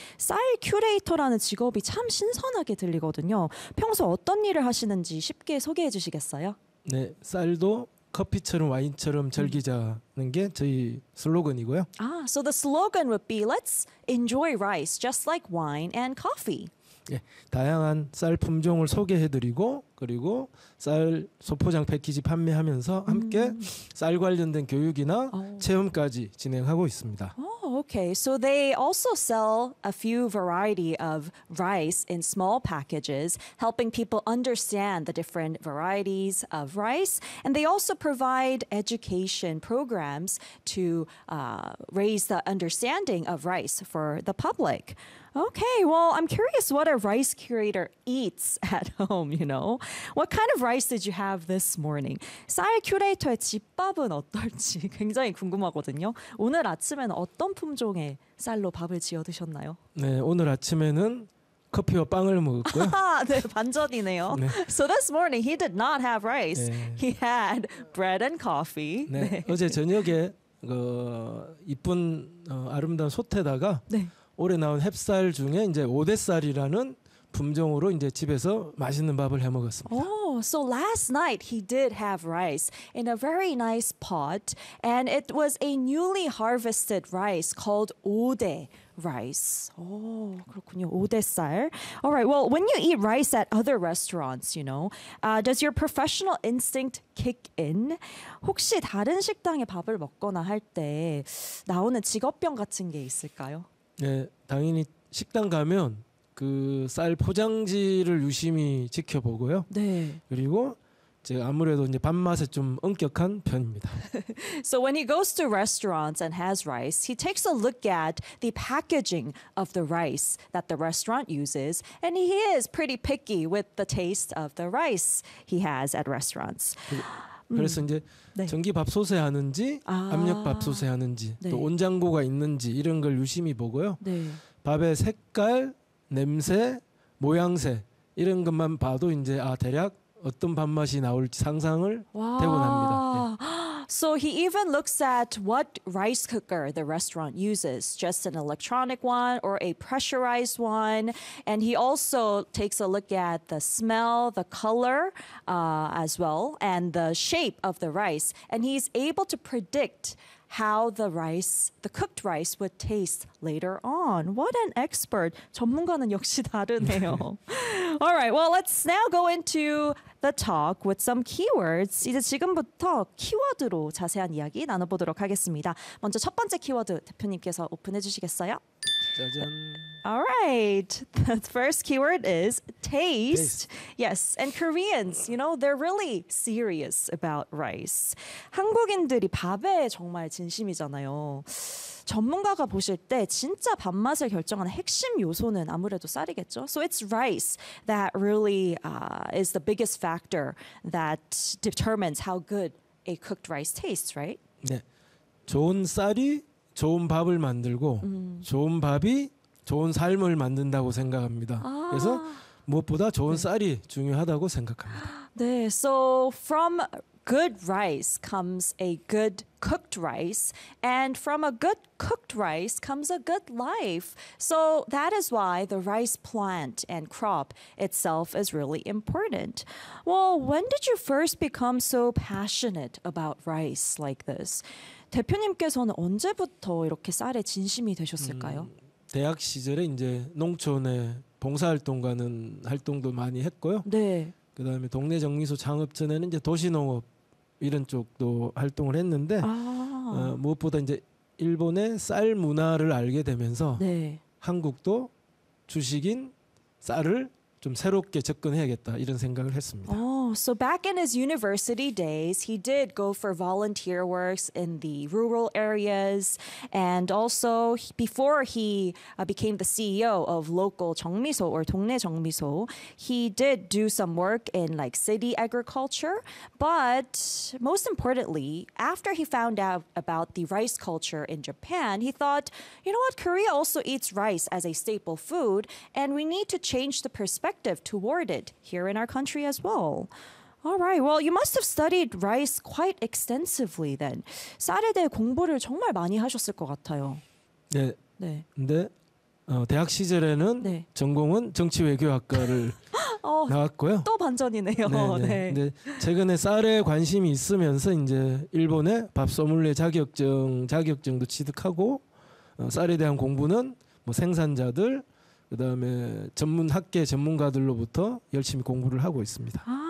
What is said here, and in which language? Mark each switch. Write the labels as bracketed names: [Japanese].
[Korean] 쌀 큐레이터라는 직업이 참 신선하게 들리거든요. 평소 어떤 일을 하시는지 쉽게 소개해 주시겠어요? 네, 쌀도 커피처럼 와인처럼 즐기자는 게 저희 슬로건이고요. [English] Ah, so the slogan would be let's enjoy rice just like wine and coffee. [Korean] 예, 다양한 쌀 품종을 소개해드리고 그리고 쌀 소포장 패키지 판매하면서 함께 쌀 관련된 교육이나 체험까지 진행하고 있습니다. [English] Okay. So they also sell a few variety of rice in small packages, helping people understand the different varieties of rice. And they also provide education programs to raise the understanding of rice for the public. Okay. Well, I'm curious what a rice curator eats at home, you know. What kind of rice did you have this morning? [Korean] 쌀 큐레이터의 집밥은 어떨지 굉장히 궁금하거든요. 오늘 아침에는 어떤 품종의 쌀로 밥을 지어 드셨나요? 네, 오늘 아침에는 커피와 빵을 먹었고요. 네, 반전이네요. 네. [English] So this morning he did not have rice. [Korean] 네. [English] He had bread and coffee. [Korean] 네, 네. 어제 저녁에 그 이쁜 아름다운 솥에다가 네. 올해 나온 햅쌀 중에 이제 오대쌀이라는 품종으로 이제 집에서 맛있는 밥을 해 먹었습니다. [English] Oh, so last night he did have rice in a very nice pot, and it was a newly harvested rice called 오대 rice. Oh, [Korean] 그렇군요. [English] 오대쌀. All right. Well, when you eat rice at other restaurants, you know, does your professional instinct kick in? [Korean] 혹시 다른 식당의 밥을 먹거나 할 때 나오는 직업병 같은 게 있을까요? 네, 당연히 식당 가면 그 쌀 포장지를 유심히 지켜보고요. 네. 그리고 제가 아무래도 이제 밥맛에 좀 엄격한 편입니다. [English] So when he goes to restaurants and has rice, he takes a look at the packaging of the rice that the restaurant uses, and he is pretty picky with the taste of the rice he has at restaurants. [Korean] 그래서 이제 네. 전기밥솥에 하는지 압력밥솥에 하는지 네. 또 온장고가 있는지 이런 걸 유심히 보고요. 네. 밥의 색깔, 냄새, 모양새 이런 것만 봐도 이제 아 대략 어떤 밥맛이 나올지 상상을 대본합니다. 네. [English] So he even looks at what rice cooker the restaurant uses, just an electronic one or a pressurized one. And he also takes a look at the smell, the color as well, and the shape of the rice. And he's able to predict how the rice, the cooked rice, would taste later on. What an expert. [Korean] 전문가는 역시 다르네요. [English] All right, well, let's now go into the talk with some keywords. [Korean] 이제 지금부터 키워드로 자세한 이야기 나눠보도록 하겠습니다. 먼저 첫 번째 키워드 대표님께서 오픈해 주시겠어요? 짜잔. [English] All right. The first keyword is taste. Yes, and Koreans, you know, they're really serious about rice. [Korean] 한국인들이 밥에 정말 진심이잖아요. 전문가가 보실 때 진짜 밥맛을 결정하는 핵심 요소는 아무래도 쌀이겠죠? [English] So it's rice that really is the biggest factor that determines how good a cooked rice tastes, right? [Korean] 네. 좋은 쌀이 좋은 밥을 만들고 좋은 밥이 좋은 삶을 만든다고 생각합니다. 아. 그래서 무엇보다 좋은 쌀이 네. 중요하다고 생각합니다. 네. [English] So from good rice comes a good cooked rice, and from a good cooked rice comes a good life. So that is why the rice plant and crop itself is really important. Well, when did you first become so passionate about rice like this? [Korean] 대표님께서는 언제부터 이렇게 쌀에 진심이 되셨을까요? 대학 시절에 이제 농촌에 봉사활동 가는 활동도 많이 했고요. 네. 그다음에 동네 정미소 창업 전에는 이제 도시농업 이런 쪽도 활동을 했는데 아. 무엇보다 이제 일본의 쌀 문화를 알게 되면서 네. 한국도 주식인 쌀을 좀 새롭게 접근해야겠다 이런 생각을 했습니다. [English] Oh, so back in his university days, he did go for volunteer works in the rural areas, and also before he became the CEO of local 정미소 or 동네 정미소, he did do some work in like city agriculture. But most importantly, after he found out about the rice culture in Japan, he thought, you know what, Korea also eats rice as a staple food, and we need to change the perspective. Toward it here in our country as well. All right. Well, you must have studied rice quite extensively then. [Korean] 쌀에 대해 공부를 정말 많이 하셨을 것 같아요. 네. 네. 근데 대학 시절에는 네. 전공은 정치외교학과를 나왔고요. 또 반전이네요. 네. 근데 최근에 쌀에 관심이 있으면서 이제 일본의 밥 소믈리에 자격증도 취득하고 쌀에 대한 공부는 뭐 생산자들 그다음에 전문 학계 전문가들로부터 열심히 공부를 하고 있습니다.